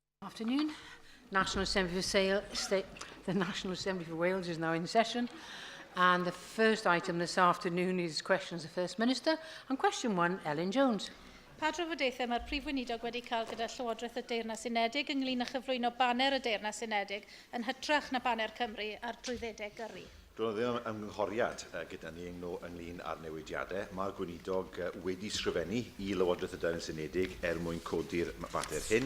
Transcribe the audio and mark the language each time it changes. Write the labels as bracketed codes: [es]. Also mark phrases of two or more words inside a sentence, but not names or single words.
[en] Afternoon. National Assembly the National Assembly for Wales is now in session, and the first item this afternoon is questions of the First Minister, and question 1, Ellen Jones. [cy] Pa drafodaethau mae'r Prif Weinidog wedi cael gyda Llywodraeth y Deyrnas Unedig ynglŷn â chyflwyno baner y Deyrnas Unedig yn hytrach na baner Cymru ar drwyddedau gyrru? Doedd ddim ymgynghoriad gyda ni ynglŷn â'r newidiadau. Mae'r Gweinidog wedi sgrifennu i Lywodraeth y Deyrnas Unedig mwyn codi'r mater hyn.